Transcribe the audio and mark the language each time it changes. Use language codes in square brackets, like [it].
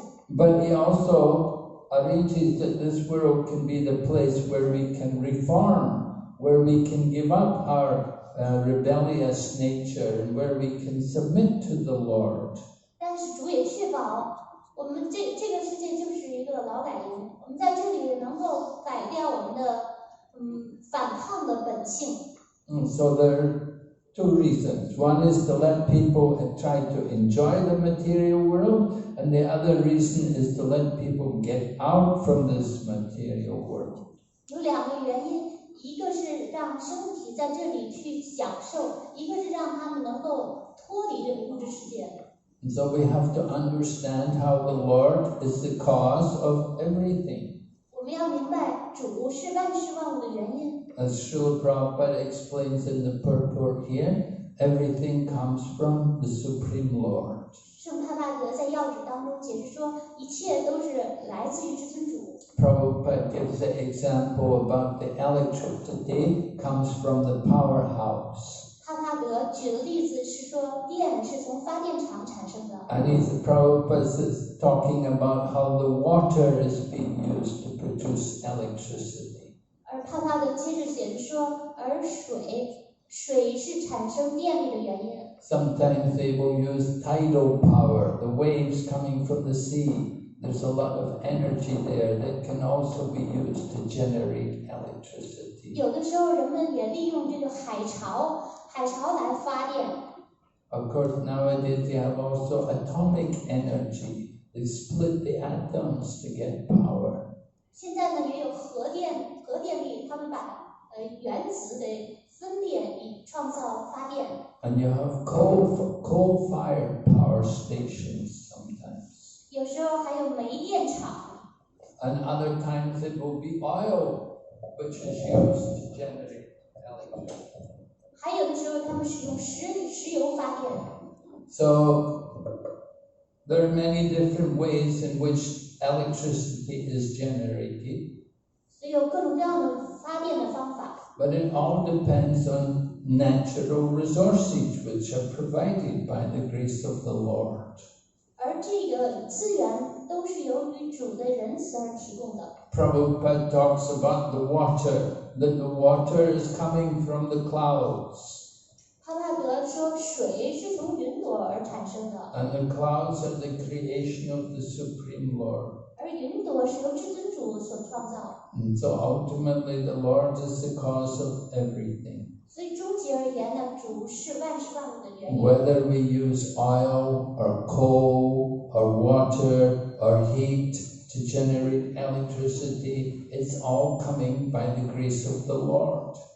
[en] But he also arranges that this world can be the place where we can reform, where we can give up our rebellious nature, and where we can submit to the Lord. [zh] 但是主也确保我们这个世界就是一个劳改营，我们在这里能够改掉我们的反抗的本性。 [en] So there are two reasons. One is to let people try to enjoy the material world, and the other reason is to let people get out from this material world. [zh] 有两个原因，一个是让身体在这里去享受，一个是让他们能够脱离这个物质世界。 [en] And so we have to understand how the Lord is the cause of everything. [zh] 我们要明白主是万事万物的原因。 [en] As Srila Prabhupada explains in the purport here, everything comes from the Supreme Lord. [zh] 圣帕帕格在要旨当中解释说，一切都是来自于至尊主。 [en] Prabhupada gives the example about the electricity comes from the powerhouse. [zh] 帕帕格举的例子是说，电是从发电厂产生的。 [en] And Prabhupada is talking about how the water is being used to produce electricity. [zh] 而帕帕格接着解释说，而水是产生电力的原因。 [en] Sometimes they will use tidal power, the waves coming from the sea. There's a lot of energy there that can also be used to generate electricity. [zh] 有的时候人们也利用这个海潮来发电。 [en] Of course, nowadays they have also atomic energy. They split the atoms to get power. [zh] 现在呢也有核电力，他们把原子给分裂以创造发电。 [en] And you have coal-fired power stations sometimes. [zh] 有时候还有煤电厂。 [en] And other times it will be oil, which is used to generate electricity. [zh] 还有的时候他们使用石油发电。 [en] So there are many different ways in which electricity is generated. [zh] 所以有各种各样的发电的方法。 [en] But it all depends on natural resources which are provided by the grace of the Lord. [zh] 而这个资源都是由于主的仁慈而提供的。 [en] Prabhupada talks about the water, that the water is coming from the clouds. [zh] 帕帕格说，水是从云朵而产生的。 [en] And the clouds are the creation of the Supreme Lord. [zh] 而云朵是由至尊主所创造。 [en] And so ultimately the Lord is the cause of everything. [zh] 所以终极而言呢，主是万事万物的原因。 [en] Whether we use oil or coal or water or heat to generate electricity, it's all coming by the grace of the Lord.